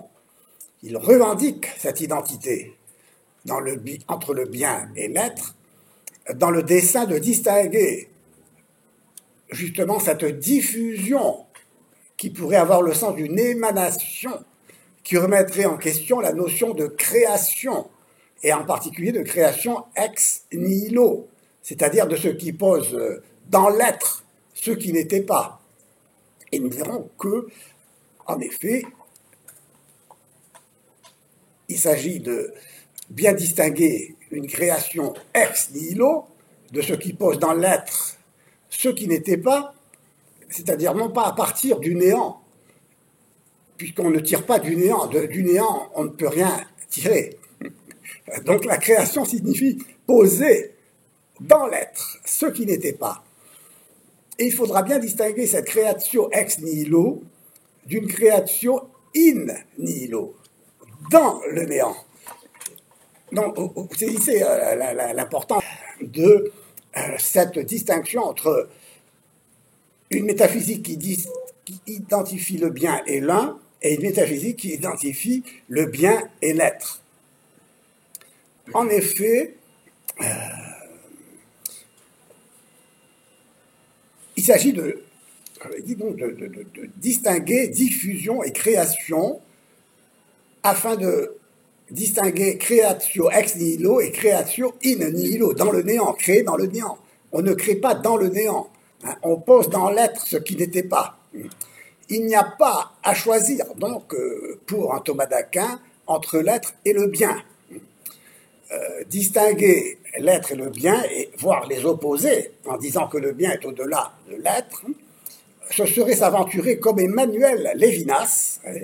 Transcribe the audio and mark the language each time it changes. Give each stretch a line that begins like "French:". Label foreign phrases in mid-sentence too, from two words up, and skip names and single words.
French: Il revendique cette identité entre le bien et l'être dans le dessein de distinguer justement cette diffusion qui pourrait avoir le sens d'une émanation qui remettrait en question la notion de création, et en particulier de création
Latin: ex nihilo,
French: c'est-à-dire de ce qui pose dans l'être ce qui n'était pas. Et nous verrons que, en effet, il s'agit de bien distinguer une création
Latin: ex nihilo
French: de ce qui pose dans l'être ce qui n'était pas, c'est-à-dire non pas à partir du néant, puisqu'on ne tire pas du néant. Du néant, on ne peut rien tirer. Donc la création signifie poser dans l'être ce qui n'était pas. Et il faudra bien distinguer cette création
Latin: ex nihilo
French: d'une création
Latin: in nihilo,
French: dans le néant. Donc, vous saisissez l'importance de cette distinction entre une métaphysique qui identifie le bien et l'un, et une métaphysique qui identifie le bien et l'être. En effet, il s'agit de distinguer diffusion et création afin de distinguer
Latin: creatio ex nihilo
French: et
Latin: creatio in nihilo,
French: dans le néant, créer dans le néant. On ne crée pas dans le néant, hein, on pose dans l'être ce qui n'était pas. Il n'y a pas à choisir, donc, pour un Thomas d'Aquin, entre l'être et le bien. Distinguer l'être et le bien, et voire les opposer, en disant que le bien est au-delà de l'être, ce serait s'aventurer comme Emmanuel Lévinas,